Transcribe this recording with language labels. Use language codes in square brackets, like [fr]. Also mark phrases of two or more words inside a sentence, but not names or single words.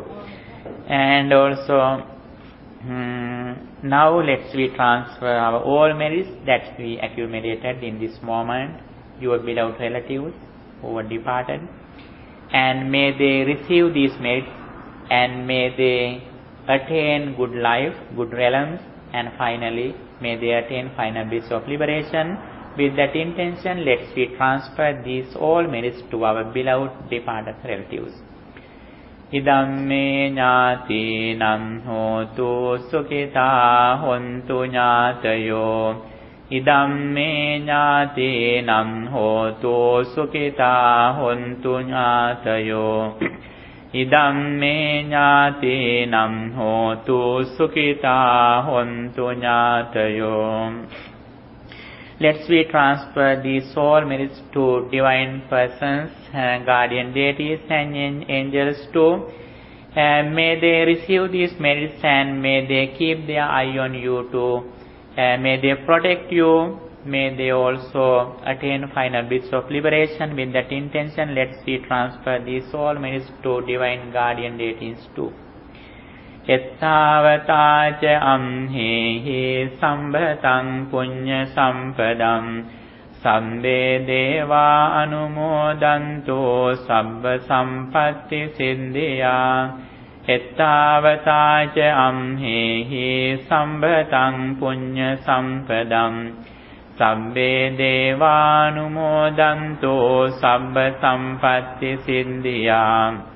[en] And also now let's we transfer our all merits that we accumulated in this moment, your beloved relatives who were departed, and may they receive these merits and may they attain good life, good realms, and finally may they attain final bliss of liberation. With that intention, let's we transfer these all merits to our beloved departed relatives. [pi] Idamme ñātīnaṁ hotu sukhitā hontu ñātayo. Idamme ñātīnaṁ hotu sukhitā hontu ñātayo. Idamme ñātīnaṁ hotu sukhitā hontu ñātayo. [en] Let's we transfer these soul merits to divine persons, guardian deities and angels too. May they receive these merits and may they keep their eye on you too. May they protect you. May they also attain final bliss of liberation. With that intention, let's we transfer these soul merits to divine guardian deities too. [pi] Ettavata ca amhehi sambhataṁ puñña sampadam sabbe deva anumodanto sabba sampatti siddhya. Ettavata ca amhehi sambhataṁ puñña sampadam sabbe deva anumodanto sabba sampatti siddhya.